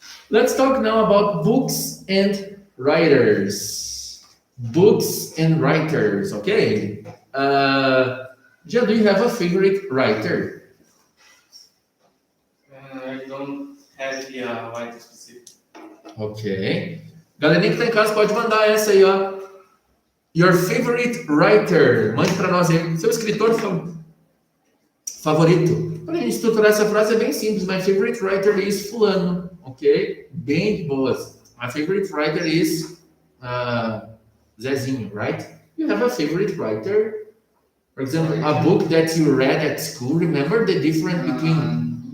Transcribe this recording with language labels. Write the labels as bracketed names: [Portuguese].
[English] Let's talk now about books and writers. Books and writers, okay? Jean, do you have a favorite writer? I don't have the writer specific. Ok. [Portuguese] Galerinha que tá em casa pode mandar essa aí, ó. [English] Your favorite writer. [Portuguese] Mande para nós aí. Seu escritor favorito. Para a gente estruturar essa frase é bem simples. [English] My favorite writer is fulano. Ok? [Portuguese] Bem de boas. [English] My favorite writer is Zezinho, right? You have a favorite writer? For example, a book that you read at school. Remember the difference between...